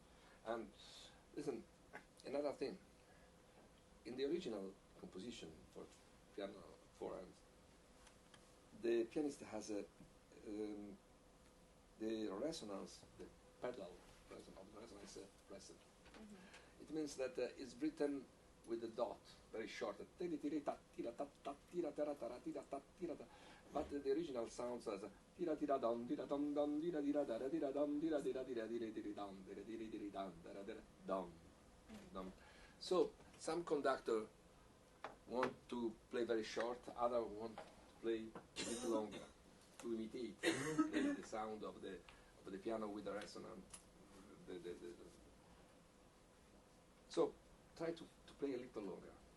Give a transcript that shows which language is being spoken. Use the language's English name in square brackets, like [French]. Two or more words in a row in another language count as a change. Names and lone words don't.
[English] And listen, another thing. In the original composition for piano, four hands, the pianist has a the resonance, the pedal resonance present. It means that it's written with the dot, very short. But the original sounds as tira tira dum tira dum dum tira tira dara tira dum tira tira tira tira tira dum tira tira tira dum tira tira dum dum. So some conductor want to play very short, other want to play a bit longer to imitate the sound of the piano with the resonant. So try to play a little longer.